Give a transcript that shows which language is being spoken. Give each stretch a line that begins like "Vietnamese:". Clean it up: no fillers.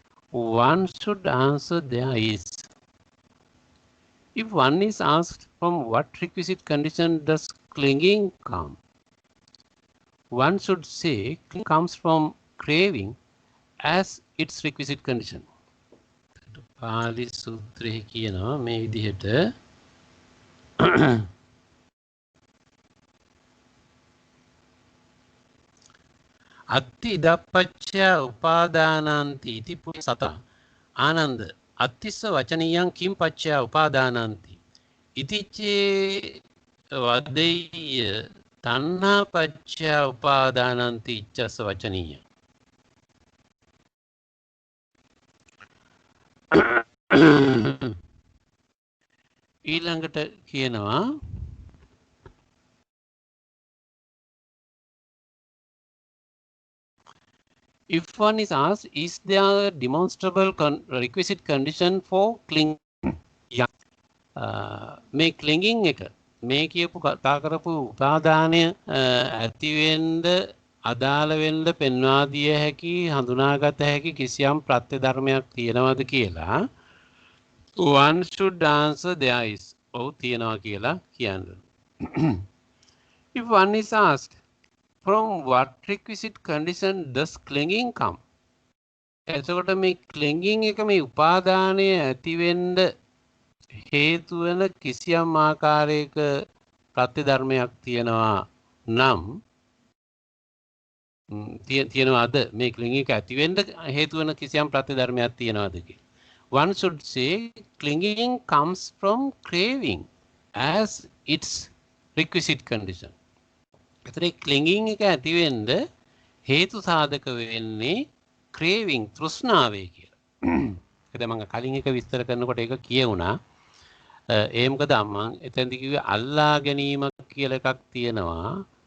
English: One should answer there is. If one is asked from what requisite condition does clinging come? One should say clinging comes from craving as its requisite condition.
Sinhala: Pali සූත්‍රයේ කියනවා මේ විදිහට
Pali: අත්ති ඉදප්පච්චය උපාදානන්ති ඉති පුසත ආනන්ද අත්තිස්ස වචනියං කිම් පච්චය උපාදානන්ති ඉතිච්චේ වදෙය්‍ය තණ්හා පච්චය උපාදානන්ති ඉච්ඡස්ස වචනීය.
Sinhala: ඊළඟට කියනවා
English: if one is asked, is there a demonstrable requisite condition for clinging?
Sinhala: මේ clinging එක මේ කියපු කතා කරපු උපාදානය ඇති වෙන්න අදාළ වෙන්න පෙන්වා දිය හැකි හඳුනාගත හැකි කිසියම් ප්‍රත්‍ය ධර්මයක් තියෙනවද කියලා
English: one should answer there is.
Sinhala: ඔව් තියෙනවා කියලා කියන්න.
English: If one is asked, from what requisite condition does clinging come?
Sinhala: එතකොට මේ clinging එක මේ උපාදානය ඇති වෙන්න හේතු වෙන කිසියම් ආකාරයක ප්‍රත්‍ය ධර්මයක් තියෙනවා නම් තියෙනවද මේ clinging එක ඇති වෙන්න හේතු වෙන කිසියම් ප්‍රත්‍ය ධර්මයක් තියෙනවද කියලා.
English: One should say clinging comes from craving as its requisite condition.
Sinhala: එතන clinging එක ඇති වෙන්න හේතු සාධක වෙන්නේ craving තෘෂ්ණාවේ කියලා. ඒක මම කලින් එක විස්තර කරනකොට ඒක කියුණා. ඒ මොකද මම එතෙන්දි කිව්වේ අල්ලා ගැනීම කියලා එකක් තියෙනවා.